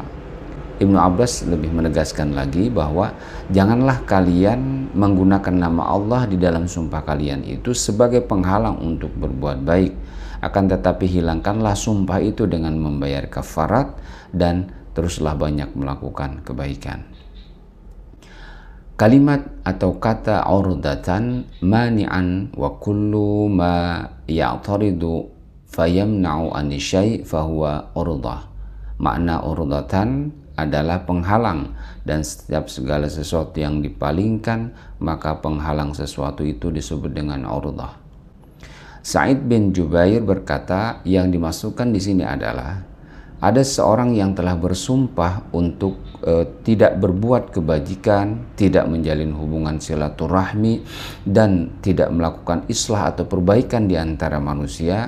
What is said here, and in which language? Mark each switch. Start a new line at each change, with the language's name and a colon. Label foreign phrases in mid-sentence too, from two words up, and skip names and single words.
Indonesian: Ibnu Abbas lebih menegaskan lagi bahwa janganlah kalian menggunakan nama Allah di dalam sumpah kalian itu sebagai penghalang untuk berbuat baik, akan tetapi hilangkanlah sumpah itu dengan membayar kafarat dan teruslah banyak melakukan kebaikan. Kalimat atau kata
Arabic: عرضة مانعا وكل ما يعترض فيمنع عن الشيء فهو عرضة.
Indonesian: Makna urdatan adalah penghalang, dan setiap segala sesuatu yang dipalingkan maka penghalang sesuatu itu disebut dengan urdah. Sa'id bin Jubair berkata, yang dimasukkan di sini adalah ada seorang yang telah bersumpah untuk tidak berbuat kebajikan, tidak menjalin hubungan silaturahmi, dan tidak melakukan islah atau perbaikan di antara manusia.